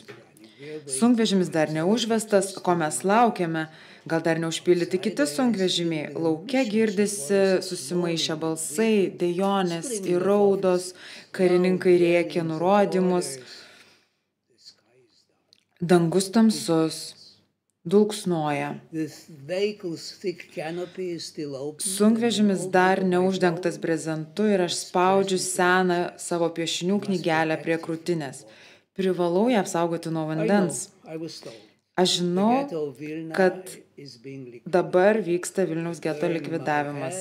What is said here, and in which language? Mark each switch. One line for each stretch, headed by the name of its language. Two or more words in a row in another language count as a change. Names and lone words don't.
Lithuanian: Sunkvežimis dar neužvestas, ko mes laukiame, gal dar neužpildyti kiti sunkvežimiai. Lauke girdisi susimaišę balsai, dejonės ir raudos, karininkai rėkia nurodymus. Dangus tamsus, dulksnoja.
English: The vehicle's thick canopy is still open.
Lithuanian: Sunkvežimis dar neuždengtas brezentu ir aš spaudžiu seną savo piešinių knygelę prie krūtinės. privalau ją apsaugoti nuo vandens. Aš žinau, kad dabar vyksta Vilniaus geto likvidavimas.